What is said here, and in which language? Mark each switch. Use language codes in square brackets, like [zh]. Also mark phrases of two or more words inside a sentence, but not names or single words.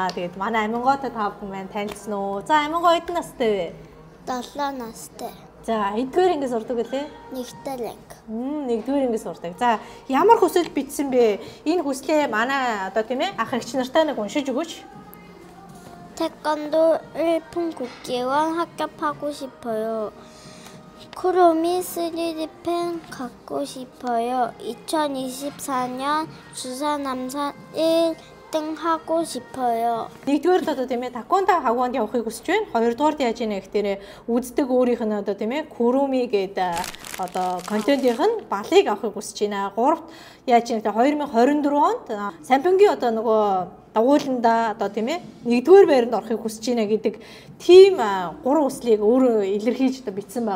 [mn] Тэгээд манай амингоотой та бүхэн маань танилцсан уу? За амингоо хэдэн настай вэ? 7 настай. За эдгээр ангиас сурдаг үлээ? 1-р анги. Нэгдүгээр ангиас сурдаг. За ямар хүсэл бичсэн бэ? Энэ хүслээ манай одоо тийм ээ ах эгч нартай нэг уншиж өгөөч. [ko] 태권도 일품 국기원 합격하고 싶어요. 크로미 3D 펜 갖고 싶어요. 2024년 주사 남산 1등 하고 싶어요. [mn] Нэгдүгээр л одоо тийм ээ такондо хагванд явахыг хүсэж байна. Хоёрдугаард яаж ийнэ гэхээр үздэг өөрийнх нь одоо тийм ээ Kuromi гэдэг одоо контентийнх нь балыг авахыг хүсэж байна. Гуравт яаж ийнэ гэхээр 2024 онд сампингийн одоо нөгөө дагууланда одоо тийм ээ нэгдүгээр байранд орохыг хүсэж байна гэдэг тийм 3 хүслийг өөрөө илэрхийлж одоо бичсэн байна.